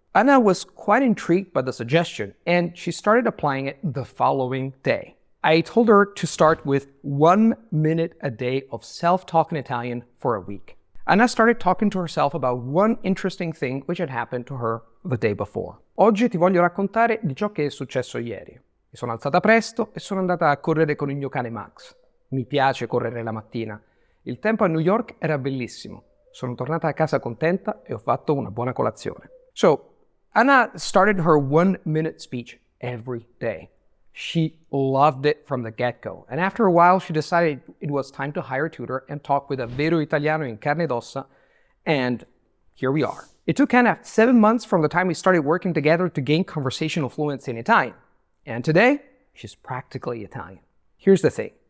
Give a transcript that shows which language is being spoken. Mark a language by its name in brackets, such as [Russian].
[English] Anna was quite intrigued by the suggestion, and she started applying it the following day. I told her to start with 1 minute a day of self-talk in Italian for a week. Anna started talking to herself about one interesting thing which had happened to her the day before. [Italian] Oggi ti voglio raccontare di ciò che è successo ieri. Mi sono alzata presto e sono andata a correre con il mio cane Max. Mi piace correre la mattina. Il tempo a New York era bellissimo. Sono tornata a casa contenta e ho fatto una buona colazione. [English] So, Anna started her 1 minute speech every day. She loved it from the get-go, and after a while she decided it was time to hire a tutor and talk with a [Italian] vero italiano in carne ed ossa, [English] and here we are. It took Anna 7 months from the time we started working together to gain conversational fluency in Italian, and today she's practically Italian. Here's the thing.